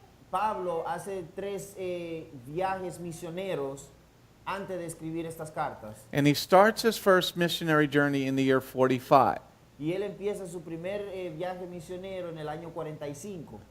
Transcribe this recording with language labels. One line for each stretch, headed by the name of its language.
Spanish: Pablo hace 3 viajes misioneros antes de escribir estas cartas.
English: And he starts his first missionary journey in the year 45.
Spanish: Y él empieza su primer viaje misionero en el año 45.